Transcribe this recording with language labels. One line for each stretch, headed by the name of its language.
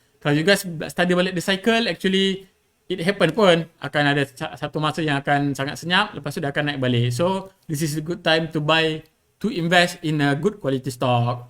Malay: Kalau
English: you guys study
Malay: balik
English: the cycle, actually it happen
Malay: pun. Akan ada satu masa yang akan sangat senyap, lepas tu dia akan naik balik.
English: So, this is a good time to invest in a good quality stock.